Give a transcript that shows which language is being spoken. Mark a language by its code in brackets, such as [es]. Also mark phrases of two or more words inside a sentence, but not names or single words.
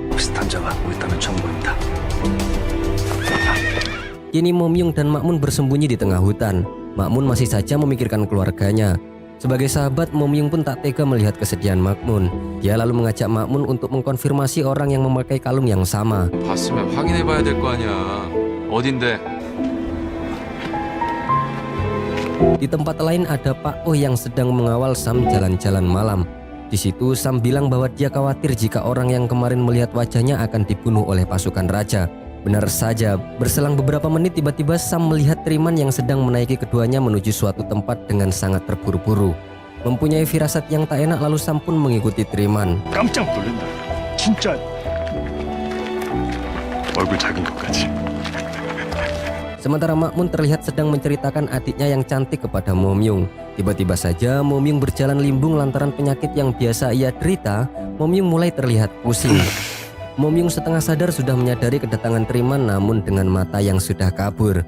[id] Kini Momyung dan Makmun bersembunyi di tengah hutan. Makmun masih saja memikirkan keluarganya. Sebagai sahabat, Momyung pun tak tega melihat kesedihan Makmun. Dia lalu mengajak Makmun untuk mengkonfirmasi orang yang memakai kalung yang sama. [ko] 봤으면 확인해봐야 될 거 아니야. 어딘데? [id] Di tempat lain ada Pak Oh yang sedang mengawal Sam jalan-jalan malam. Di situ Sam bilang bahwa dia khawatir jika orang yang kemarin melihat wajahnya akan dibunuh oleh pasukan raja. Benar saja, berselang beberapa menit tiba-tiba Sam melihat Triman yang sedang menaiki keduanya menuju suatu tempat dengan sangat terburu-buru. Mempunyai firasat yang tak enak, lalu Sam pun mengikuti Triman. [ko] 깜짝 놀란다. 진짜. 얼굴 작은 것까지. [id] Sementara Makmun terlihat sedang menceritakan adiknya yang cantik kepada Momyung. Tiba-tiba saja Momyung berjalan limbung lantaran penyakit yang biasa ia derita. Momyung mulai terlihat pusing. Momyung setengah sadar sudah menyadari kedatangan Triman namun dengan mata yang sudah kabur.